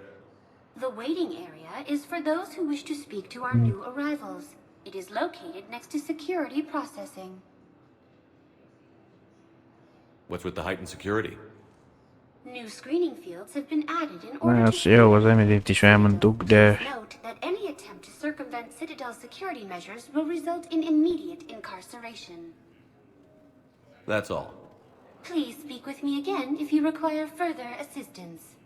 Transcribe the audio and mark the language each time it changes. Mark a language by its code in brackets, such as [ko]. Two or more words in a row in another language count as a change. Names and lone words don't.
[en] The waiting area is for those who wish to speak to our new arrivals. It is located next to security processing. What's with the heightened security? New screening fields have been added in order [hu] Na, [en] to [hu] jó, az emelét is elmondtuk, de... [en] note that any attempt to circumvent Citadel security measures will result in immediate incarceration. That's all. Please speak with me again if you require further assistance.